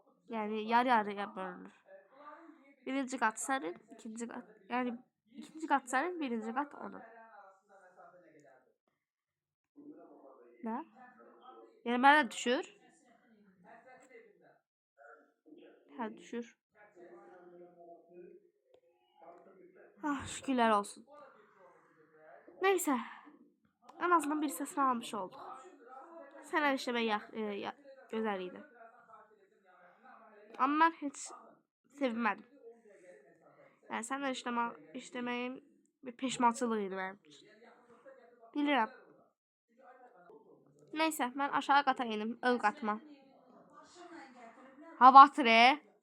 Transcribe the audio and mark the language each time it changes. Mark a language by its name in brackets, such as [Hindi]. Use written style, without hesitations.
[Azerbaijani] Yəni yarı-yarıya bölünür. Birinci qat sənin, ikinci qat. Yəni ikinci qat sənin, birinci qat onun. Nə? Yəni mənə də düşür. Hə, düşür. Ah, şükürlər olsun. Neyse. [Turkish] En azından bir sesini almış olduk. [Azerbaijani] Sənə işləmək gözəl idi. Amma mən heç sevinmədim. Yəni sənə işləməyim bir peşmançılıq idi mənim üçün. Bilirəm. Neyse, mən aşağı qata inim, öz qatıma. Hava atırı.